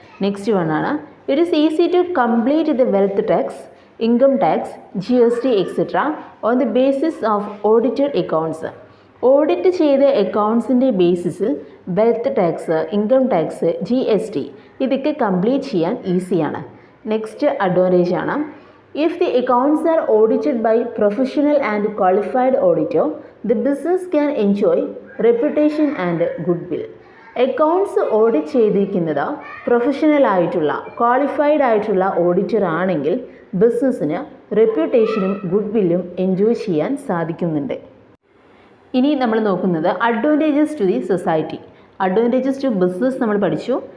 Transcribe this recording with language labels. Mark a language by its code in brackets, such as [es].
[en] Next one ആണ് it is easy to complete the wealth tax, income tax, GST etcetera on the basis of audited accounts. [ml] Audit ചെയ്ത അക്കൗണ്ട്സിൻ്റെ ബേസിസിൽ wealth tax, income tax, GST ഇതൊക്കെ complete ചെയ്യാൻ ഈസിയാണ്. [en] Next advantage ആണ് if the accounts are audited by professional and qualified auditor, the business can enjoy reputation and goodwill. [ml] Accounts audit ചെയ്തിരിക്കുന്നത് professional ആയിട്ടുള്ള qualified ആയിട്ടുള്ള auditor ആണെങ്കിൽ ബിസിനസ്സിന് റെപ്യൂട്ടേഷനും ഗുഡ്വില്ലും എൻജോയ് ചെയ്യാൻ സാധിക്കുന്നുണ്ട്. ഇനി നമ്മൾ നോക്കുന്നത് advantages to the society. Advantages to business നമ്മൾ പഠിച്ചു.